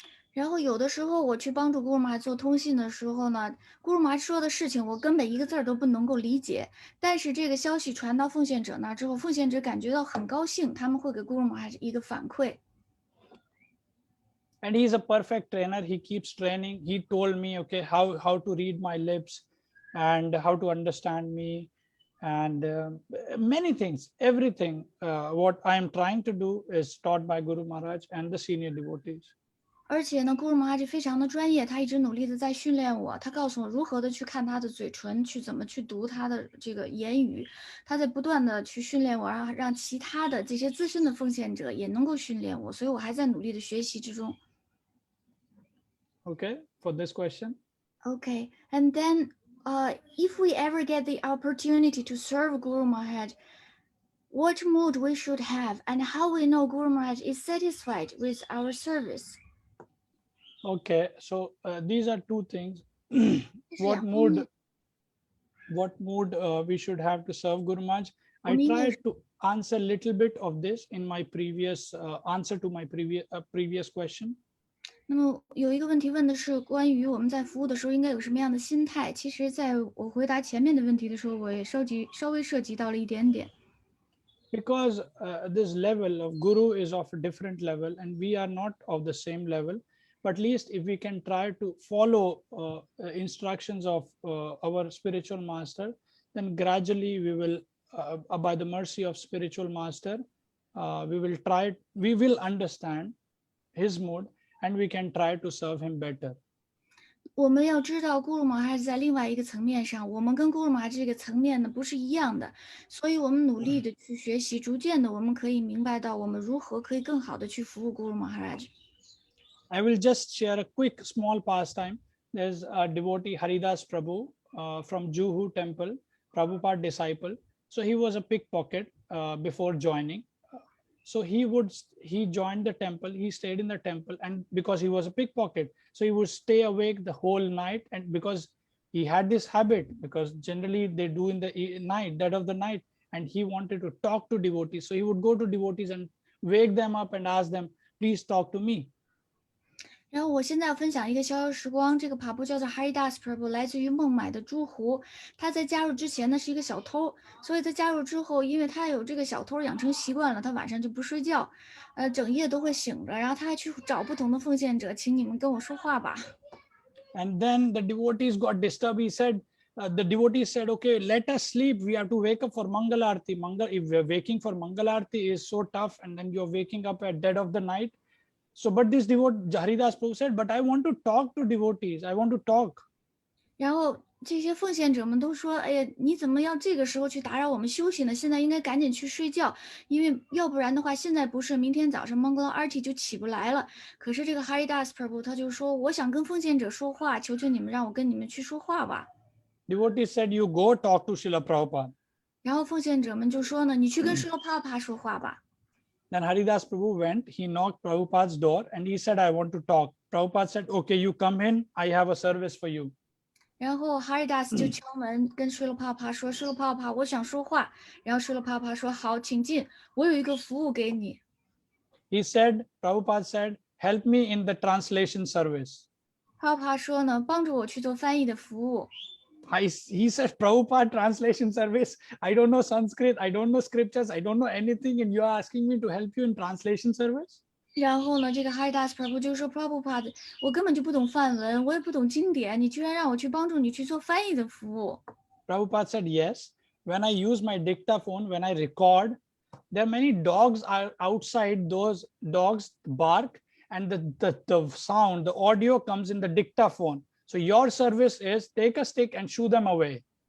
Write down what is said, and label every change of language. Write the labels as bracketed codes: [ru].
[zh] 然后有的时候我去帮助 Guru Maharaj 做通信的时候呢，Guru Maharaj 说的事情我根本一个字儿都不能够理解，但是这个消息传到奉献者那之后，奉献者感觉到很高兴，他们会给 Guru Maharaj 一个反馈。 [en] And he's a perfect trainer. He keeps training. He told me, okay, how to read my lips and how to understand me and many things, everything. What I am trying to do is taught by Guru Maharaj and the senior devotees. [zh] 而且呢 ，Guru Maharaj 非常的专业，他一直努力的在训练我。他告诉我如何的去看他的嘴唇，去怎么去读他的这个言语。他在不断的去训练我，让其他的这些资深的奉献者也能够训练我。所以我还在努力的学习之中。 [en] Okay, for this question. Okay, and then if we ever get the opportunity to serve Guru Maharaj, what mood we should have and how we know Guru Maharaj is satisfied with our service? Okay, so these are two things. [zh] 这是 [en] What [zh] 两方面。 [en] mood we should have to serve Guru Maharaj? I mean, tried to answer a little bit of this in my previous answer to my previous question. [zh] 那么有一个问题问的是关于我们在服务的时候应该有什么样的心态。其实在我回答前面的问题的时候，我也稍微涉及到了一点点。 [en] Because this level of Guru is of a different level and we are not of the same level. But at least if we can try to follow instructions of our spiritual master, then gradually we will by the mercy of spiritual master, we will understand his mood and we can try to serve him better. [zh] 我们要知道，古鲁玛哈是在另外一个层面上，我们跟古鲁玛哈这个层面呢不是一样的，所以我们努力的去学习，逐渐的我们可以明白到我们如何可以更好的去服务古鲁玛哈拉。 [en] I will just share a quick small pastime. There's a devotee Haridas Prabhu from Juhu temple, Prabhupada disciple. So he was a pickpocket before joining. So he joined the temple, he stayed in the temple, and because he was a pickpocket, so he would stay awake the whole night. And because he had this habit, because generally they do in the night, dead of the night, and he wanted to talk to devotees. So he would go to devotees and wake them up and ask them, please talk to me. [zh] 然后我现在要分享一个逍遥时光，这个帕布叫做 Haridas Prabhu， 来自于孟买的珠湖。他在加入之前呢是一个小偷，所以他加入之后，因为他有这个小偷养成习惯了，他晚上就不睡觉，整夜都会醒着。然后他还去找不同的奉献者，请你们跟我说话吧。 [en] And then the devotees got disturbed. He said, the devotees said, okay, let us sleep. We have to wake up for Mangal Arti. If we're waking for Mangal Arti is so tough, and then you're waking up at dead of the night. So, but this devotee, Haridas Prabhu said, but I want to talk to devotees. I want to talk. [zh] 然后这些奉献者们都说：“哎呀，你怎么要这个时候去打扰我们休息呢？现在应该赶紧去睡觉，因为要不然的话，现在不是明天早上 Mangala Arti 就起不来了。” 可是这个 Haridas Prabhu 他就说：“我想跟奉献者说话，求求你们让我跟你们去说话吧。” [en] Devotees said, you go talk to Srila Prabhupada. [zh] 然后奉献者们就说呢：“你去跟Srila Prabhupada 说话吧。” [en] Then Haridas Prabhu went, he knocked Prabhupada's door and he said, I want to talk. Prabhupada said, okay, you come in, I have a service for you. [zh] 然后 Haridas 就敲门跟 Srila Prabhupada 说：“Srila Prabhupada，我想说话。” 然后 Srila Prabhupada 说：“好，请进，我有一个服务给你。” [en] He said, Prabhupada said, help me in the translation service. [zh] Prabhupada 说呢：“帮助我去做翻译的服务。” [en] He said, Prabhupada translation service. I don't know Sanskrit. I don't know scriptures. I don't know anything. And you are asking me to help you in translation service? [zh] 然后呢，这个 Haridas Prabhu 就说 Prabhupada，我根本就不懂梵文，我也不懂经典，你居然让我去帮助你去做翻译的服务。 [en] Prabhupada said, yes. When I use my dictaphone, when I record, there are many dogs are outside. Those dogs bark and the sound, the audio comes in the dictaphone. So your service is take a stick and shoo them away.